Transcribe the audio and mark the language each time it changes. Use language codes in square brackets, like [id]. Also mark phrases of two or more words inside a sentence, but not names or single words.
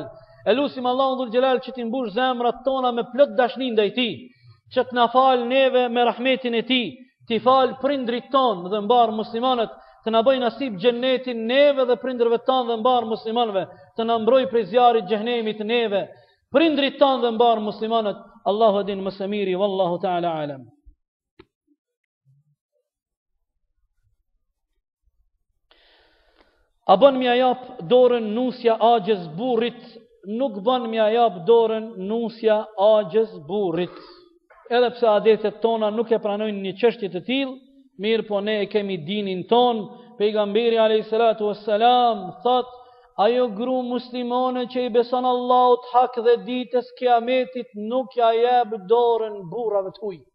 [sq] Elusim Allahu [ar] ذو الجلال [sq] që të mbush zemrat tona me plot dashni ndaj tij, që të na fal neve me rahmetin e tij, të fal prindrit tonë dhe mbar muslimanët, të na bëj nasib xhennetin neve dhe prindërve tanë dhe mbar muslimanëve, të na mbroj prej zjarrit xhenemit neve, prindrit tanë dhe mbar muslimanët. Allahu din më së miri, [ar] والله تعالى أعلم. [sq] A bën mja jap dorën nusja agjës burrit, nuk bën mja jap dorën nusja agjës burrit. Edhe pse adetet tona nuk e pranojnë një çështje të tillë, mirë po ne e kemi dinin ton. Pejgamberi [ar] عليه الصلاة والسلام [sq] thot, ajo gru muslimane që i beson Allahut hak dhe ditës kiametit nuk ja jep dorën burrave të huaj.